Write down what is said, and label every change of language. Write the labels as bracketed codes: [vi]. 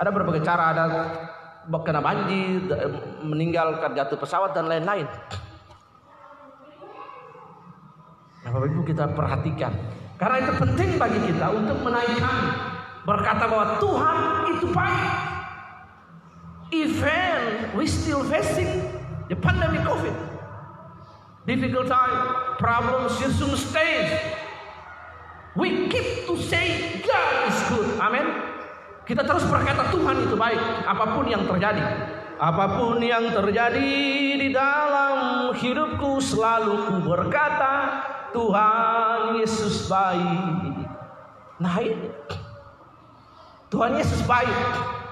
[id] Ada berbagai cara, ada kena banjir, meninggal karena jatuh pesawat dan lain-lain. Nah, Bapak Ibu, kita perhatikan. Karena itu penting bagi kita untuk menaikkan, berkata bahwa Tuhan itu baik. [en] Even we still facing the pandemic COVID, difficult time, problems soon stays. We keep to say God is good. Amin. [id] Kita terus berkata Tuhan itu baik. Apapun yang terjadi, apapun yang terjadi di dalam hidupku, selalu ku berkata Tuhan Yesus baik. Nah, ini Tuhan Yesus baik.